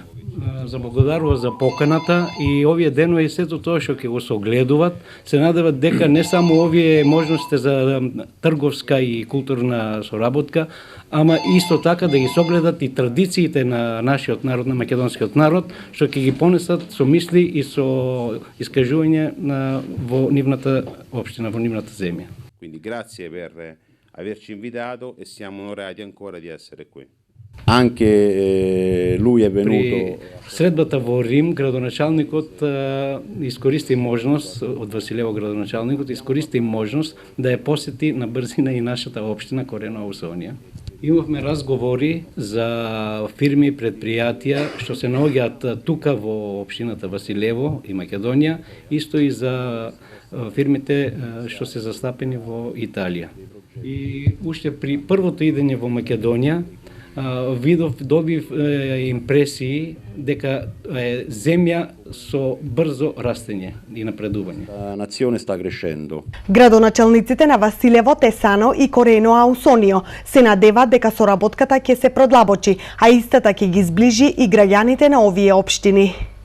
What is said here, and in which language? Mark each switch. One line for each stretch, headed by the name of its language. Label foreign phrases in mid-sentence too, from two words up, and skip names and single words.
Macedonian: Заблагодарува за поканата и овие денови и сето тоа што ќе го согледуваат, се надеват дека не само овие можности за трговска и културна соработка, ама исто така да ги согледат и традициите на нашиот народ, на македонскиот народ, што ќе ги понесат со мисли и со искажување во нивната општина, во нивната земја.
Italian: Quindi grazie per averci invitato e siamo onorati ancora di essere qui. Anche lui è venuto.
Macedonian: При средбата во Рим, градоначалникот искористи можност, од Василево градоначалникот искористи можност да ја посети на брзина и нашата општина Корено Аусонија. Имавме разговори за фирми, предпријатија што се наоѓаат тука во општината Василево и Македонија, исто и за фирмите што се застапени во Италија. И уште при првото идење во Македонија добив импресии дека е земја со брзо растење и напредување.
Italian: Национе sta crescendo.
Macedonian: Градоначалниците на Василево, Тесано и Корено Аусонио се надеваат дека соработката ќе се продлабочи, а истата ќе ги зближи и граѓаните на овие општини.